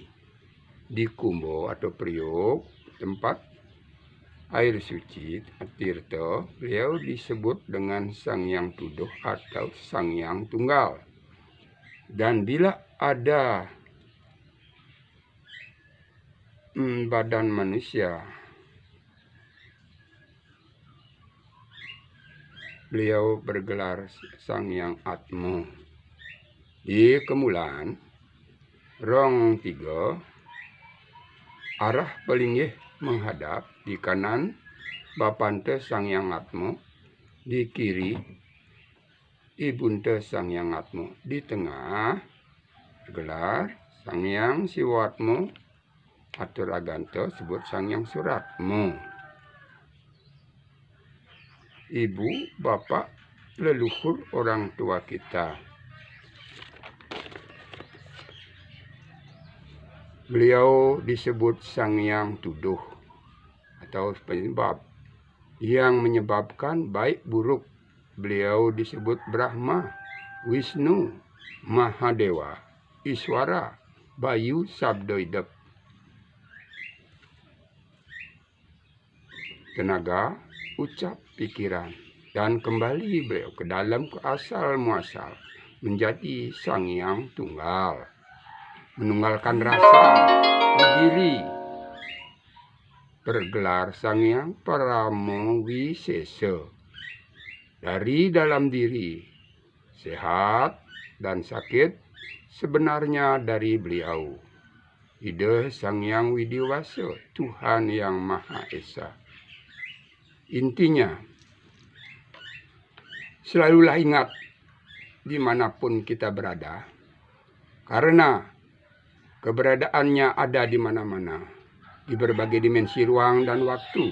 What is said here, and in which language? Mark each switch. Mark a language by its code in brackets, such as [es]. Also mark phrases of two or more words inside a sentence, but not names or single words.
[id] Di Kumbo atau Priok, tempat air suci Tirta, beliau disebut dengan Sang Hyang Tuduh atau Sang Hyang Tunggal. Dan bila ada badan manusia, beliau bergelar Sang Hyang Atma. Di Kemulan, rong tiga, arah palinggih menghadap di kanan Bapante Sang Hyang Atma, di kiri Ibunte Sang Hyang Atma, di tengah gelar Sang Hyang Siwatma atur aganta sebut Sang Hyang Suratma. Ibu, bapak, leluhur orang tua kita. Beliau disebut Sang Hyang Tuduh atau penyebab yang menyebabkan baik buruk. Beliau disebut Brahma, Wisnu, Mahadewa, Iswara, Bayu Sabdoidep. Tenaga, ucap, pikiran, dan kembali beliau ke dalam ke asal muasal menjadi Sang Hyang Tunggal, menunggalkan rasa di diri, bergelar Sang Hyang Paramawisesa. Dari dalam diri, sehat dan sakit sebenarnya dari beliau. Ide Sang Hyang Widiwasa, Tuhan Yang Maha Esa. Intinya, selalulah ingat dimanapun kita berada, karena keberadaannya ada di mana-mana, di berbagai dimensi ruang dan waktu.